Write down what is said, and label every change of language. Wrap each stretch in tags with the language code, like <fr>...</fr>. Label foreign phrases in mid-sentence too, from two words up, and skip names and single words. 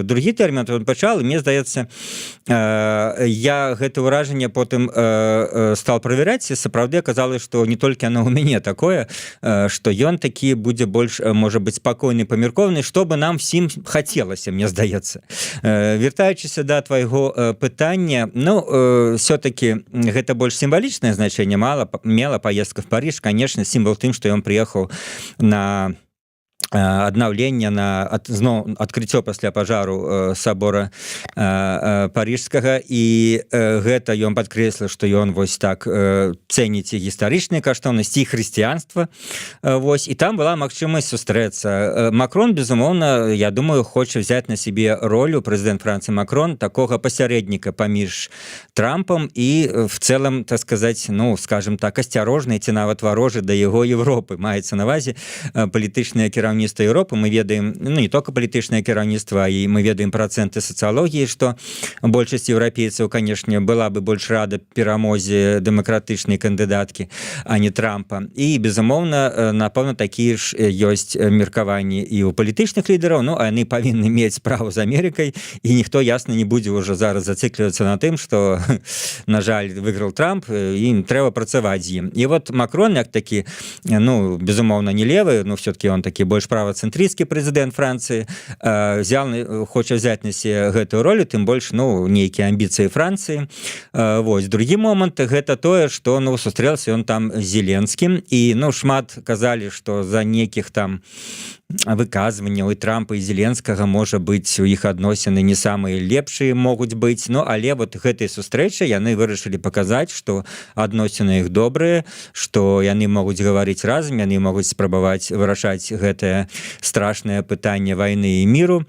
<be>Другі тэрмін он пачал, і мне здаецца, я гэта ўражанне потым стал правяраць, і сапраўды аказалось, што не толькі оно у мяне такое, што ён такі будзе больш, можа быць, спакойны, памяркоўны, што бы нам всім хацелася, мне здаецца. Вяртаючыся да твайго пытання, ну, все-таки гэта больш сімвалічнае значэнне мела паездка в Париж, конечно, сімвал тым, што ён прыехаў на аднаўлення на зноў адкрыццё пасля пажару сабора парижскага, і гэта ён падкрэсліў, што ён вось так цэніць і гістарычныя каштоўнасці і хрысціянства. Вось, і там была магчымасць сустрэцца. Макрон, безумоўна, я думаю, хоча</be> <ru>взять на себе</ru> <be>роль, прэзідэнт Францыі Макрон, такога пасярэдніка паміж Трампам і в цэлым, так сказаць, ну, скажем так, асцярожны ці нават варожы да яго Европы. Маецца на ўвазе палітычнае кіраўніцтва Европы. Мы ведаем, ну, не только палітычнае кіраўніцтва, і мы ведаем працэнты сацыялогіі, што большасць еўрапейцаў, канешне, была бы больш рада перамозе дэмакратычнай кандыдаткі, а не Трампа. І, безумоўна, напэўна, такія ж ёсць меркаванні і ў палітычных лідараў, ну, а яны павінны мець справу з Амерыкай, і ніхто, ясна, не будзе ўжо зараз зациклівацца на тым, што, на жаль, выйграў Трамп, і трэба працаваць з ім. І вот Макрон, як такі, ну, безумоўна, не левы,</be> <ru>но все-таки он</ru> <be>такі больш правоцэнтрысцкі прэзідэнт Францыі, хоча</be> <ru>взять на себе</ru> <be>гэтую ролю, тым больш, ну, нейкія амбіцыі Францыі. Вось, другі момант, гэта тое, што, ну, сустрэлся ён там з Зеленскім, і, ну, шмат казалі, што за нейкіх там выказванняў і Трампа і Зеленскага, можа быць, у іх адносіны не самыя лепшыя могуць быць, ну, але вот гэтай сустрэчы яны вырашылі паказаць, што адносіны іх добрыя, што яны могуць гаварыць разам, яны могуць спрабаваць вырашаць гэтае страшнае пытанне вайны і міру.</be>